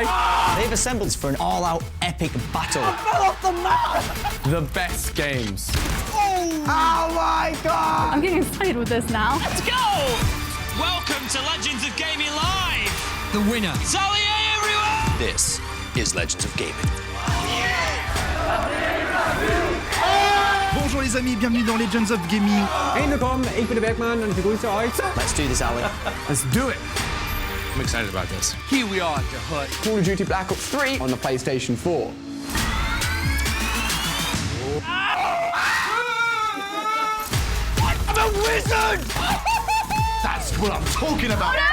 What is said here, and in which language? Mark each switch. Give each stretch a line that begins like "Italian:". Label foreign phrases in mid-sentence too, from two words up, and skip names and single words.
English: They've assembled for an all-out epic battle. I fell off the map! The best games. Oh my God! I'm getting excited with this now. Let's go! Welcome to Legends of Gaming Live! The winner. Sally A, everyone! This is Legends of Gaming.
French: Bonjour les amis, bienvenue dans Legends of Gaming.
German: Willkommen, ich bin der Bergmann und ich begrüße euch.
English: Let's do this, Ali. Let's do it. I'm excited about this. Here we are at the hut. Call of Duty Black Ops 3 on the PlayStation 4. I'm a wizard! That's what I'm talking about.